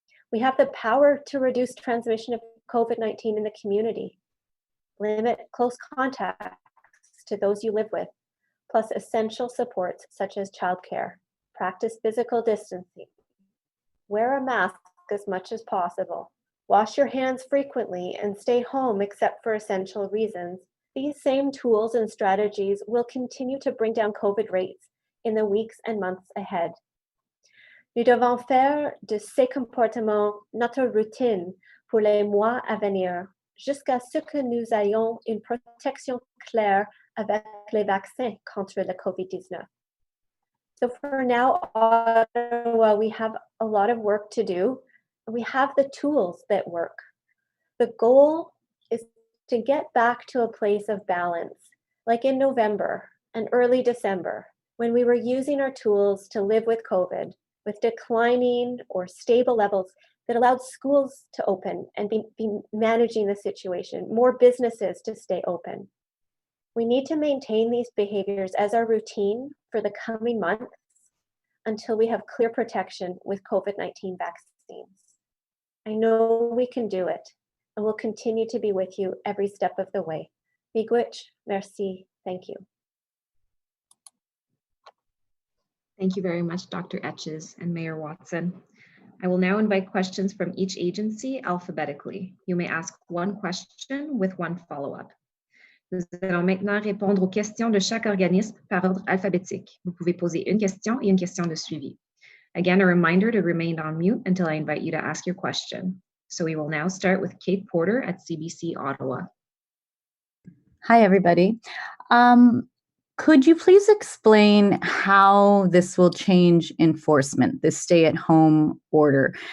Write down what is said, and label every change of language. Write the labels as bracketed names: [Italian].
[English] We have the power to reduce transmission of COVID-19 in the community, limit close contacts to those you live with, plus essential supports such as childcare, practice physical distancing, wear a mask as much as possible, wash your hands frequently, and stay home except for essential reasons. These same tools and strategies will continue to bring down COVID rates in the weeks and months ahead. [French] Nous devons faire de ces comportements notre routine pour les mois à venir, jusqu'à ce que nous ayons une protection claire avec les vaccins contre le COVID-19. [English] So for now, Ottawa, we have a lot of work to do. We have the tools that work. The goal is to get back to a place of balance, like in November and early December, when we were using our tools to live with COVID, with declining or stable levels that allowed schools to open and be managing the situation, more businesses to stay open. We need to maintain these behaviors as our routine for the coming months until we have clear protection with COVID-19 vaccines. I know we can do it, and we'll continue to be with you every step of the way. Miigwech, merci, thank you. Thank you very much, Dr. Etches and Mayor Watson. I will now invite questions from each agency alphabetically. You may ask one question with one follow-up. [French] Nous allons maintenant répondre aux questions de chaque organisme par ordre alphabétique. Vous pouvez poser une question et une question de suivi. [English] Again, a reminder to remain on mute until I invite you to ask your question. So we will now start with Kate Porter at CBC Ottawa. Hi, everybody. Could you please explain how this will change enforcement, this stay-at-home order?